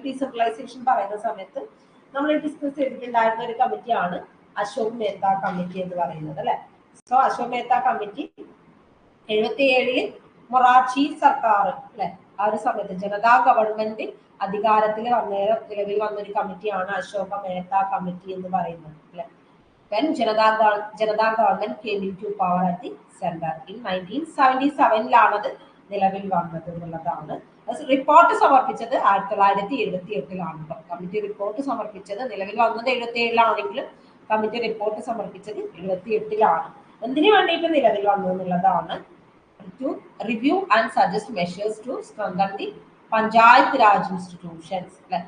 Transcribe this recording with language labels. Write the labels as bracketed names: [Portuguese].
[Malayalam] Decentralisation പറയുന്ന സമയത്ത് നമ്മൾ ഡിസ്കസ് ചെയ്തിട്ടുണ്ടായിരുന്ന ഒരു കമ്മിറ്റിയാണ് അശോക് മെഹ്ത കമ്മിറ്റി എന്ന് പറയുന്നത്, അല്ലെ. സോ അശോക് മെഹ്ത കമ്മിറ്റി 77 മൊറാർജി സർക്കാർ, അല്ലെ, ആ ഒരു സമയത്ത് ജനതാ ഗവൺമെന്റ് അധികാരത്തിൽ നിലവിൽ വന്നൊരു കമ്മിറ്റിയാണ് അശോക മെഹ്ത കമ്മിറ്റി എന്ന് പറയുന്നത്, അല്ലെ. [English] when Janata government came into power at the center in 1977 [Malayalam] നിലവിൽ വന്നത് എന്നുള്ളതാണ്. റിപ്പോർട്ട് സമർപ്പിച്ചത് 1978 കമ്മിറ്റി റിപ്പോർട്ട് സമർപ്പിച്ചത് നിലവിൽ വന്നത് 77 കമ്മിറ്റി റിപ്പോർട്ട് സമർപ്പിച്ചത് 78 എന്തിനു വേണ്ടിയിട്ട് നിലവിൽ വന്നു എന്നുള്ളതാണ്. [English] To review and suggest measures to strengthen the Panchayat Raj institutions.